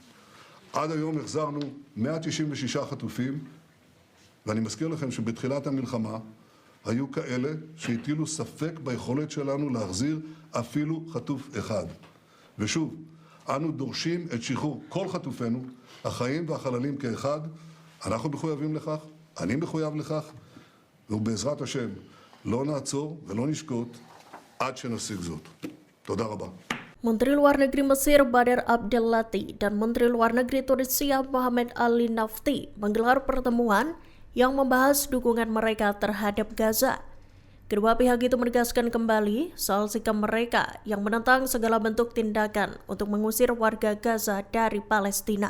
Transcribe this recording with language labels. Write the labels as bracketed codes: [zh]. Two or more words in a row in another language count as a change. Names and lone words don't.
[he] עד היום החזרנו 196 חטופים, ואני מזכיר לכם שבתחילת המלחמה היו כאלה שהטילו ספק ביכולת שלנו להחזיר אפילו חטוף אחד. ושוב, אנו דורשים את שחרור כל חטופינו, החיים והחללים כאחד. אנחנו מחויבים לכך, אני מחויב לכך, ובעזרת השם לא נעצור ולא נשקוט עד שנשיג זאת. תודה רבה. [id] Menteri Luar Negeri Mesir Badr Abdelati dan Menteri Luar Negeri Tunisia Mohamed Ali Nafti menggelar pertemuan yang membahas dukungan mereka terhadap Gaza. Kedua pihak itu menegaskan kembali soal sikap mereka yang menentang segala bentuk tindakan untuk mengusir warga Gaza dari Palestina.